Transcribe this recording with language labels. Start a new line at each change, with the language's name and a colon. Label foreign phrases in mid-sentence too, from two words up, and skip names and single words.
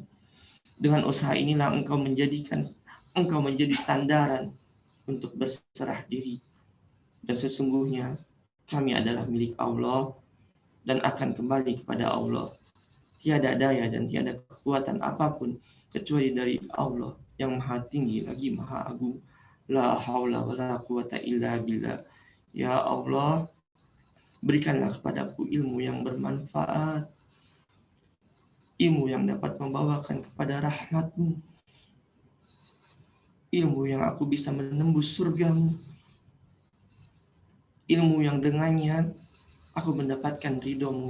Indonesian: Dengan usaha inilah Engkau menjadi sandaran untuk berserah diri. Dan sesungguhnya kami adalah milik Allah dan akan kembali kepada Allah. Tiada daya dan tiada kekuatan apapun kecuali dari Allah yang maha tinggi lagi maha agung.
Arabic: لا حول ولا قوة إلا بالله.
Indonesian: Ya Allah, berikanlah kepadaku ilmu yang bermanfaat, ilmu yang dapat membawakan kepada rahmat-Mu, ilmu yang aku bisa menembus surga-Mu, ilmu yang dengannya aku mendapatkan ridho-Mu.